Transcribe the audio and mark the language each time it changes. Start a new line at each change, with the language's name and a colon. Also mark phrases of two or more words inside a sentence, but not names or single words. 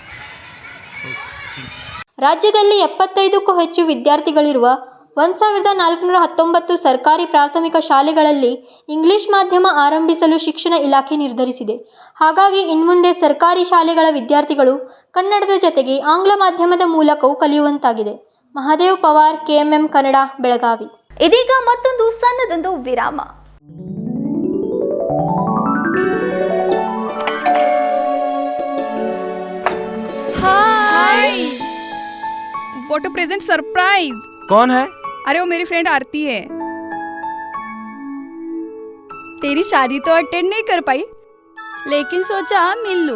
Kannada: ರಾಜ್ಯದಲ್ಲಿ 75ಕ್ಕೂ ಹೆಚ್ಚು ವಿದ್ಯಾರ್ಥಿಗಳಿರುವ 1419 ಸರ್ಕಾರಿ ಪ್ರಾಥಮಿಕ ಶಾಲೆಗಳಲ್ಲಿ ಇಂಗ್ಲಿಷ್ ಮಾಧ್ಯಮ ಆರಂಭಿಸಲು ಶಿಕ್ಷಣ ಇಲಾಖೆ ನಿರ್ಧರಿಸಿದೆ. ಹಾಗಾಗಿ ಇನ್ಮುಂದೆ ಸರ್ಕಾರಿ ಶಾಲೆಗಳ ವಿದ್ಯಾರ್ಥಿಗಳು ಕನ್ನಡದ ಜೊತೆಗೆ ಆಂಗ್ಲ ಮಾಧ್ಯಮದ ಮೂಲಕವೂ ಕಲಿಯುವಂತಾಗಿದೆ. ಮಹಾದೇವ್ ಪವಾರ್, KMM ಕನ್ನಡ, ಬೆಳಗಾವಿ. ಇದೀಗ ಮತ್ತೊಂದು ಸಣ್ಣದೊಂದು ವಿರಾಮ.
English: Hi, what a present surprise.
Hindi: कौन है? अरे वो मेरी फ्रेंड आरती है। तेरी शादी तो अटेंड नहीं कर पाई, लेकिन सोचा मिल लूं।